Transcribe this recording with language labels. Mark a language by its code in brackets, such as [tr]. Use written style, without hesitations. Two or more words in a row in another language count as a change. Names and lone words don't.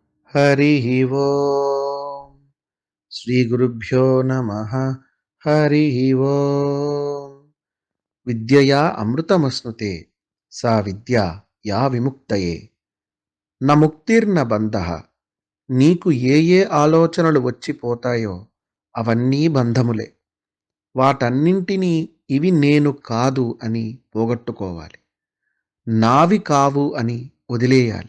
[sa] हरिः ओम् श्रीगुरुभ्यो नमः। हरिः ओम् विद्यया अमृतमश्नुते सा विद्या या విముక్తయే న ముక్తిర్న బంధః. [te] నీకు ఏ ఏ ఆలోచనలు వచ్చిపోతాయో అవన్నీ బంధములే. వాటన్నింటినీ ఇవి నేను కాదు అని పోగొట్టుకోవాలి. నావి కావు అని వదిలేయాలి.